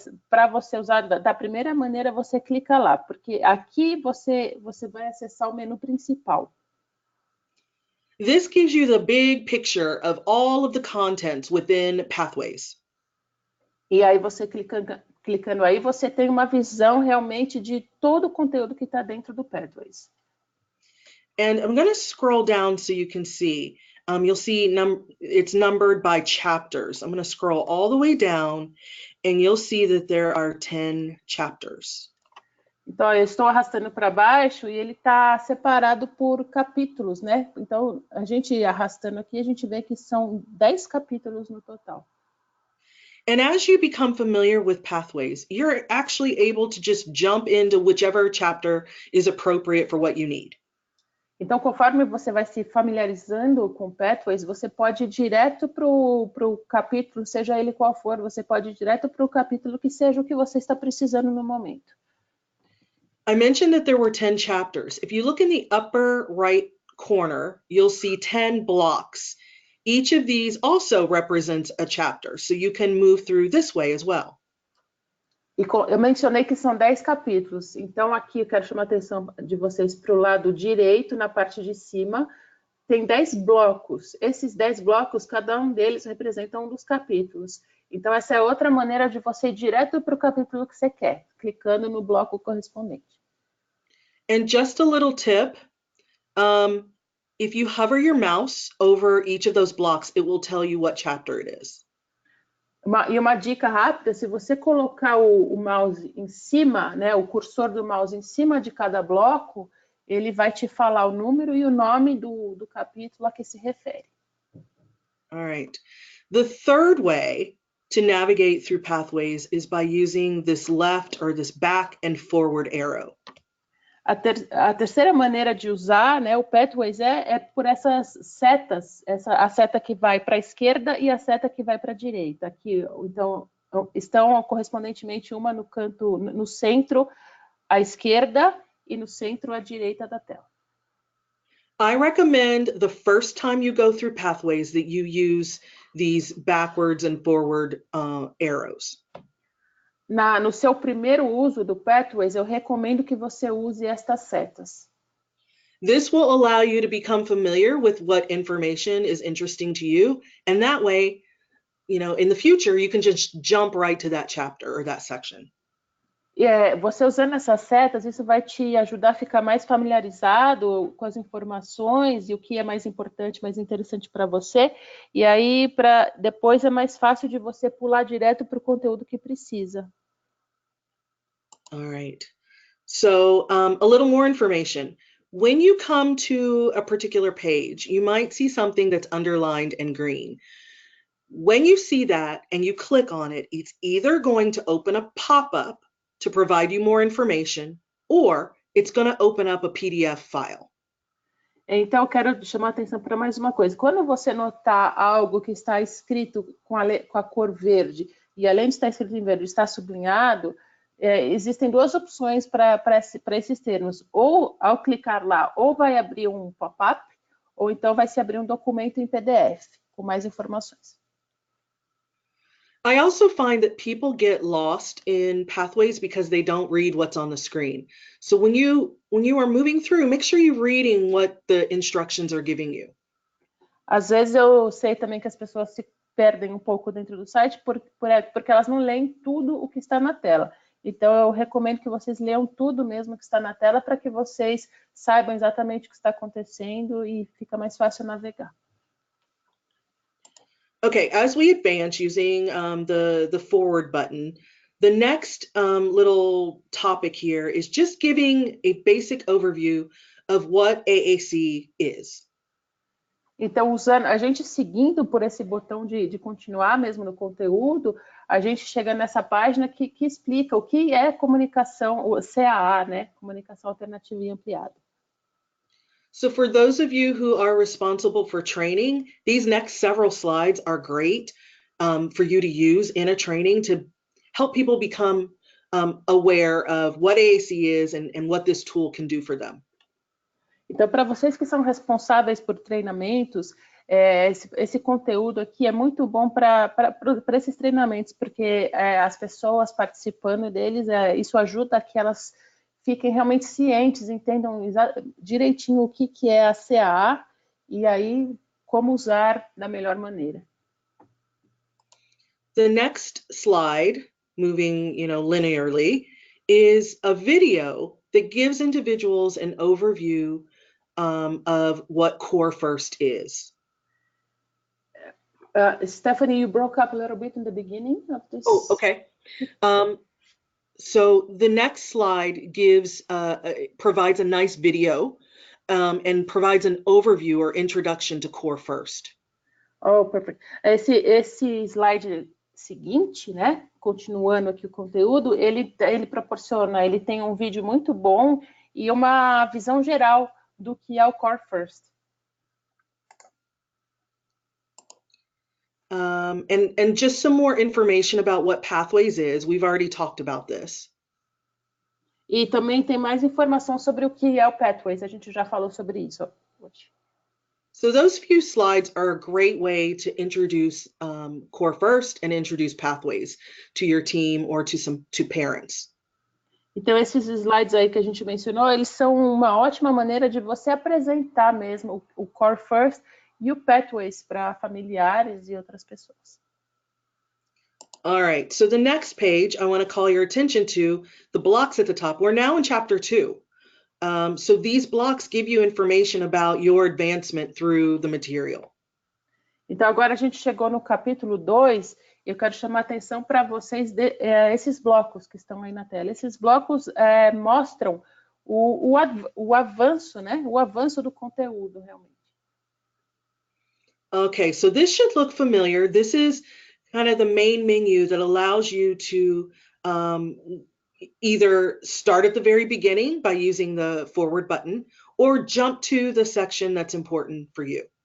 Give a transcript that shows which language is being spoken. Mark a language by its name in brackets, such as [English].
[Portuguese] Para você usar da primeira maneira, você clica lá, porque aqui você vai acessar o menu principal. [English] This gives you the big picture of all of the contents within Pathways. [Portuguese] E aí você clicando aí, você tem uma visão realmente de todo o conteúdo que está dentro do Pathways. [English] And I'm going to scroll down so you can see. You'll see it's numbered by chapters. I'm going to scroll all the way down and you'll see that there are 10 chapters. [Portuguese] Então, eu estou arrastando para baixo e ele está separado por capítulos, né? Então, a gente arrastando aqui, a gente vê que são 10 capítulos no total. [English] And as you become familiar with Pathways, you're actually able to just jump into whichever chapter is appropriate for what you need. [Portuguese] Então, conforme você vai se familiarizando com Pathways, você pode ir direto para o capítulo, seja ele qual for, você pode ir direto para o capítulo que seja o que você está precisando no momento. [English] I mentioned that there were 10 chapters. If you look in the upper right corner, you'll see 10 blocks. Each of these also represents a chapter, so you can move through this way as well. [Portuguese] E eu mencionei que são 10 capítulos, então aqui eu quero chamar a atenção de vocês para o lado direito, na parte de cima, tem 10 blocos. Esses 10 blocos, cada um deles representa um dos capítulos. Então essa é outra maneira de você ir direto para o capítulo que você quer, clicando no bloco correspondente. [English] And just a little tip, if you hover your mouse over each of those blocks, it will tell you what chapter it is. [Portuguese] E uma dica rápida, se você colocar o mouse em cima, né, o cursor do mouse em cima de cada bloco, ele vai te falar o número e o nome do capítulo a que se refere. [English] All right. The third way to navigate through Pathways is by using this left or this back and forward arrow. [Portuguese] A terceira maneira de usar, né, o Pathways é por essas setas, a seta que vai para a esquerda e a seta que vai para a direita. Aqui, então, estão correspondentemente uma no centro à esquerda e no centro à direita da tela. [English] I recommend the first time you go through Pathways that you use these backwards and forward arrows. [Portuguese] No seu primeiro uso do Pathways, eu recomendo que você use estas setas. [English] This will allow you to become familiar with what information is interesting to you, and that way, in the future, you can just jump right to that chapter or that section. [Portuguese] Você usando essas setas, isso vai te ajudar a ficar mais familiarizado com as informações e o que é mais importante, mais interessante para você. E aí, depois é mais fácil de você pular direto para o conteúdo que precisa. [English] All right. So a little more information. When you come to a particular page, you might see something that's underlined in green. When you see that and you click on it, it's either going to open a pop-up to provide you more information, or it's going to open up a PDF file. [Portuguese] Então, eu quero chamar a atenção para mais uma coisa. Quando você notar algo que está escrito com a cor verde, e além de estar escrito em verde, está sublinhado, existem duas opções para esses termos. Ou, ao clicar lá, ou vai abrir um pop-up, ou então vai se abrir um documento em PDF, com mais informações. [English] I also find that people get lost in pathways because they don't read what's on the screen. So when you are moving through, make sure you're reading what the instructions are giving you. [Portuguese] Às vezes eu sei também que as pessoas se perdem um pouco dentro do site porque elas não leem tudo o que está na tela. Então eu recomendo que vocês leiam tudo mesmo que está na tela para que vocês saibam exatamente o que está acontecendo e fica mais fácil navegar. [English] Okay, as we advance using the forward button, the next little topic here is just giving a basic overview of what AAC is. [Portuguese] Então, a gente seguindo por esse botão de continuar mesmo no conteúdo, a gente chega nessa página que explica o que é comunicação, o CAA, né? Comunicação Alternativa e Ampliada. [English] So for those of you who are responsible for training, these next several slides are great for you to use in a training to help people become aware of what AAC is and what this tool can do for them. [Portuguese] Então, para vocês que são responsáveis por treinamentos, esse conteúdo aqui é muito bom para esses treinamentos, porque as pessoas participando deles, isso ajuda a que elas fiquem realmente cientes, entendam direitinho o que é a CAA e aí como usar da melhor maneira. [English] The next slide, moving linearly, is a video that gives individuals an overview of what Core First is. Stephanie, you broke up a little bit in the beginning of this. Oh, okay. So the next slide provides a nice video and provides an overview or introduction to Core First. Oh, perfect. [Portuguese] Esse slide seguinte, né? Continuando aqui o conteúdo, ele proporciona, ele tem um vídeo muito bom e uma visão geral do que é o Core First. [English] And just some more information about what Pathways is. We've already talked about this. [Portuguese] E também tem mais informação sobre o que é o Pathways. A gente já falou sobre isso hoje. [English] So those few slides are a great way to introduce Core First and introduce Pathways to your team or to parents. [Portuguese] Então, esses slides aí que a gente mencionou, eles são uma ótima maneira de você apresentar mesmo o Core First e o Pathways para familiares e outras pessoas. [English] All right, so the next page, I want to call your attention to the blocks at the top. We're now in chapter 2. So these blocks give you information about your advancement through the material. [Portuguese] Então, agora a gente chegou no capítulo 2, eu quero chamar a atenção para vocês esses blocos que estão aí na tela. Esses blocos mostram o avanço, né? O avanço do conteúdo, realmente. [English] Okay, so this should look familiar. This is kind of the main menu that allows you to either start at the very beginning by using the forward button or jump to the section that's important for you.